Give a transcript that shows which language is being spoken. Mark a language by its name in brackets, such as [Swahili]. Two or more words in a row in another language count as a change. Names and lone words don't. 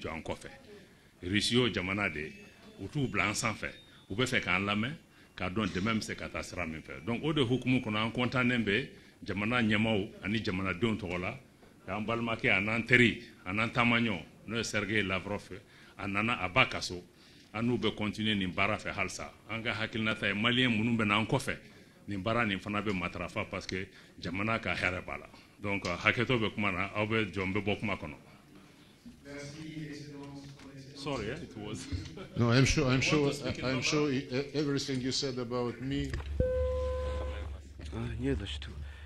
[Bambara] jɔ an kɔfɛ Russie y'o jamana de ye u t'u bila an sanfɛ u bɛ fɛ k'an lamɛn k'a dɔn dɛmɛ bɛ se ka taa sira min fɛ donc o de hukumu kɔnɔ an kɔntannen bɛ jamana ɲɛmaaw ani jamanadenw tɔgɔ la k'an balimakɛ a n'an teri a n'an taamaɲɔ n'o ye Sergei Lavrov a nana a ba ka so an n'u bɛ continuer nin baara fɛ halisa an ka hakilinata ye maliyɛn minnu bɛ n'an kɔfɛ nin baara nin fana bɛ matarafa [French] parce que [Bambara] jamana ka hɛrɛ b'a la donc hakɛto bɛ kuma na aw bɛ jɔn bɛ bɔ kuma kɔnɔ. [English] Sorry, it was. No, I'm sure everything you said about me. [Russian] Не за что.